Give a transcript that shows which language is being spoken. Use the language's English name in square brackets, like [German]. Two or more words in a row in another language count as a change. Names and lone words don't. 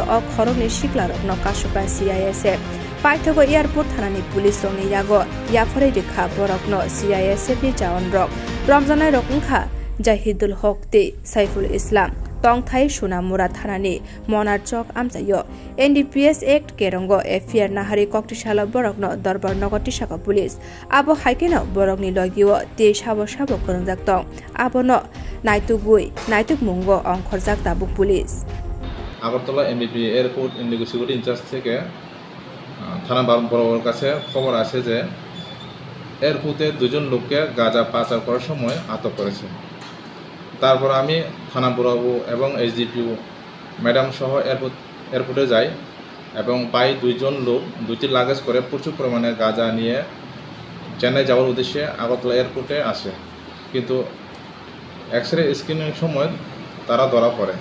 [Kok Borok] ok khorokni sikla rok no kasuka CISF paithogo airport thanani police rok ni yago yaphore rekha borok no CISF ni jawan rok ramjanai rok ungkha Jahidul Haq Te Saiful Islam Tongthai Sunamura Thanani Monar Chok Amsayo NDPS Act Kerongo FIR Nahari Koktishala Borokno Darbar Nogoti Saka Police Abo Haikeno Borokni Logio Te Shabo Shabo Korongjak Tong Abo no Naituk Mungo Ongkhorjak Tabuk Police [Bangla] Agartala MBP Airport Indigo [English] Security Incharge [Bangla] থেকে থানা বরাবর কাছে খবর আসে যে এয়ারপোর্টে দুজন লোককে গাঁজা পাচার করার সময় আটক করেছে তারপর আমি থানা বরাবর এবং SDPO ম্যাডাম সহ এয়ারপোর্টে যাই এবং পাই দুইজন লোক দুইটি লাগেজ করে প্রচুর পরিমাণে গাঁজা নিয়ে চেন্নাই যাওয়ার উদ্দেশ্যে আগরতলা এয়ারপোর্টে আসে কিন্তু [English] X-ray screening [Bangla] সময় তারা ধরা